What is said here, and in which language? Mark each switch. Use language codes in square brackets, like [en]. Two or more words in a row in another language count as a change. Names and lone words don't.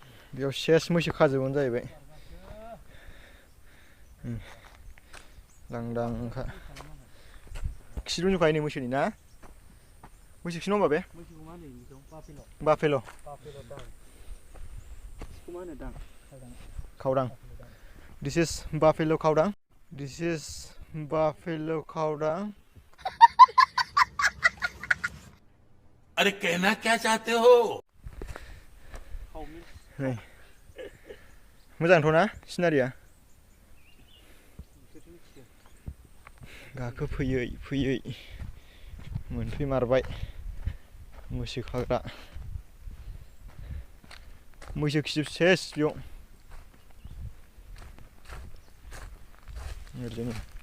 [brx] बेयाव सेस मैसो खाजोबोन जाहैबाय लांदांखा खि रुजुखायो नै मैसोनि ना मैसो खि नङा होमबा बे बाफेल' खावदां [en] this is buffalo [brx] खावदां [en] this is buffalo [brx] खावदां [hi] अरे कहना क्या चाहते हो [brx] नै मोजांथ' ना सिनारिया गाखो फैयै फैयै मोनफैमारबाय मैसो खाग्रा मैसो खिजोब सेस बेयाव ओरैनो